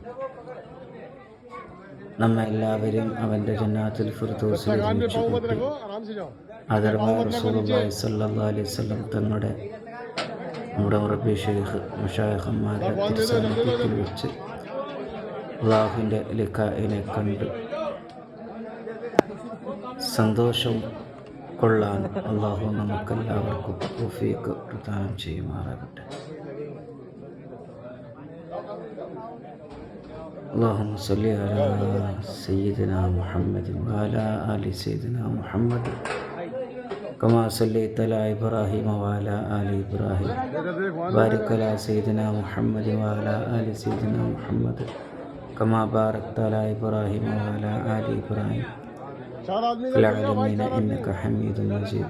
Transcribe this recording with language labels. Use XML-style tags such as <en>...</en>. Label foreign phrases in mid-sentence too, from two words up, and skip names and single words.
<ml>നമ്മെ എല്ലാവരെയും അവൻ്റെ</ml> <ar>جنات الفردوس</ar> <ml>ആദരവായ റസൂലുള്ളാഹി</ml> <ar>صلى الله عليه وسلم</ar> <ml>തങ്ങളുടെ നമ്മുടെ റബ്ബി ഷെയ്ഖ് മശായിഖന്മാരുടെ തിരുസാന്നിധ്യത്തിൽ വെച്ച് അള്ളാഹുവിൻ്റെ ലിഖാഇനെ കണ്ട് സന്തോഷം കൊള്ളാൻ അള്ളാഹു നമുക്കെല്ലാവർക്കും തൗഫീഖ് പ്രദാനം ചെയ്യുമാറാകട്ടെ.</ml> <ar>اللهم صل على سيدنا محمد وعلى آل سيدنا محمد كما صليت على إبراهيم وعلى آل إبراهيم بارك على سيدنا محمد وعلى آل سيدنا محمد كما باركت على إبراهيم وعلى آل إبراهيم في العالمين إنك حميد مجيد.</ar>